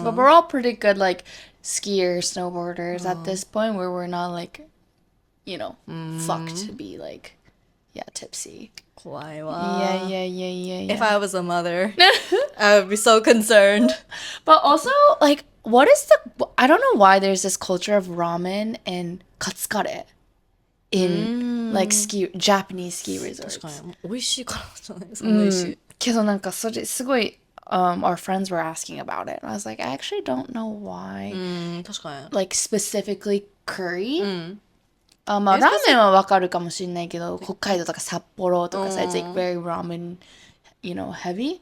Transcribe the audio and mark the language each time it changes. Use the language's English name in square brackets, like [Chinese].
[English] But we're all pretty good like skiers, snowboarders at this point where we're not like, fucked to be like, tipsy. [Japanese] 怖いわ. [English] Yeah. If I was a mother, I would be so concerned. But also, like, what is I don't know why there's this culture of ramen and katsukare in like Japanese ski resorts. [Japanese] 美味しいからじゃないですか、美味しい。けどなんかそれすごい [English] our friends were asking about it. And I was like, I actually don't know why. [Japanese] 確かに。 [English] Like specifically curry. [Japanese] まあラーメンはわかるかもしれないけど、北海道とか札幌とかさ、 [English] it's like very ramen, heavy.